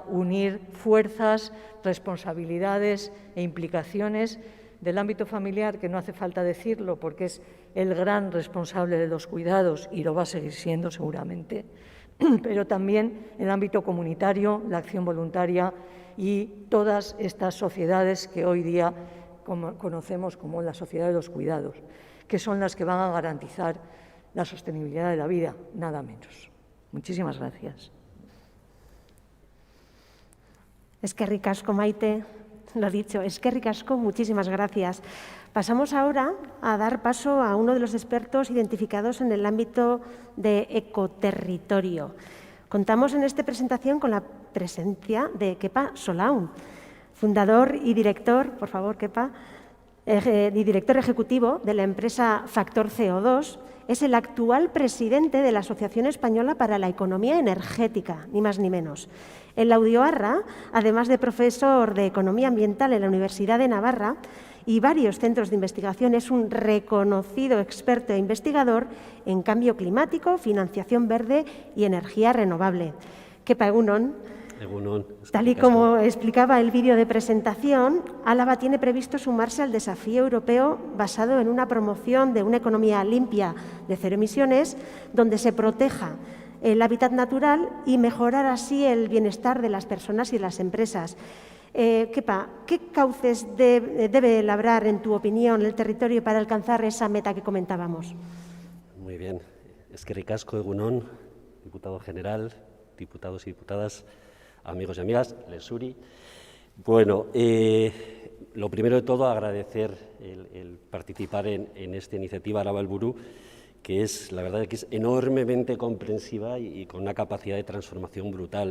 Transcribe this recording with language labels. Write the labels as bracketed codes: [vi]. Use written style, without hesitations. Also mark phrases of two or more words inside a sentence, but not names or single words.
[es] unir fuerzas, responsabilidades e implicaciones del ámbito familiar, que no hace falta decirlo porque es el gran responsable de los cuidados y lo va a seguir siendo seguramente, pero también el ámbito comunitario, la acción voluntaria y todas estas sociedades que hoy día conocemos como la sociedad de los cuidados, que son las que van a garantizar la sostenibilidad de la vida, nada menos. Muchísimas gracias. [eu] Eskerrik asko, Maite, [es] lo dicho, [eu] eskerrik asko, [es] muchísimas gracias. Pasamos ahora a dar paso a uno de los expertos identificados en el ámbito de ecoterritorio. Contamos en esta presentación con la presencia de Kepa Solaun, fundador y director, por favor, Kepa, y director ejecutivo de la empresa Factor CO2, es el actual presidente de la Asociación Española para la Economía Energética, ni más ni menos. En Laudioarra, además de profesor de Economía Ambiental en la Universidad de Navarra y varios centros de investigación, es un reconocido experto e investigador en cambio climático, financiación verde y energía renovable. [eu] Kepa, egunon. [es] Tal y como explicaba el vídeo de presentación, Álava tiene previsto sumarse al desafío europeo basado en una promoción de una economía limpia de cero emisiones, donde se proteja el hábitat natural y mejorar así el bienestar de las personas y de las empresas. Kepa, ¿qué cauces debe labrar, en tu opinión, el territorio para alcanzar esa meta que comentábamos? Muy bien. [eu] Eskerrik asko, egunon, [es] diputado general, diputados y diputadas, amigos y amigas, Lesuri. Bueno, lo primero de todo, agradecer el participar en esta iniciativa Álava Helburu, que es, la verdad, que es enormemente comprensiva y con una capacidad de transformación brutal.